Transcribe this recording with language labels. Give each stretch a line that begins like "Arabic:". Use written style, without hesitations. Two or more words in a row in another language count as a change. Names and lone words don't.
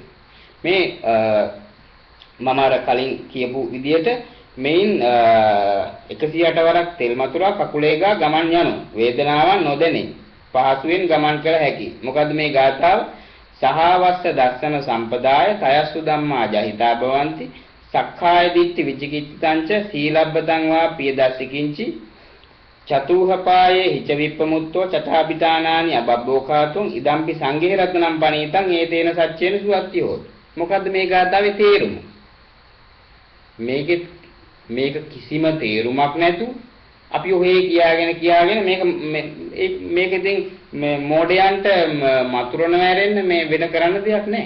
Sinhala: මේ මම අර කලින් කියපු විදියට මෙයින් 108 වරක් තෙල් මතුරා කකුලේ ගා ගමන් යනු වේදනාවක් නොදැනේ. පහසුවෙන් ගමන් කළ හැකි. මොකද්ද මේ ගාථාව?
Pali: සහවස්ස දස්සන සම්පදාය තයස්සු ධම්මා ජහිතා භවಂತಿ සක්කාය දිට්ඨි විචිකිච්ඡංච සීලබ්බතං වා පියදස්සිකින්චි චතුහපායේ හිච විප්පමුත්තෝ චඨාபிතානානි අබබ්බෝකාතුං ඉදම්පි සංඝේ රත්නම් පණීතං ඒතේන සච්චේන සුවත්ති හොත්.
Sinhala: මොකද්ද මේ ගාථාවේ තේරුම? මේක කිසිම තේරුමක් නැතු අපි ඔහේ කියාගෙන මේක ඉතින් මොඩයන්ට මතුරන වැරෙන්න මේ වෙන කරන්න දෙයක් නැහැ.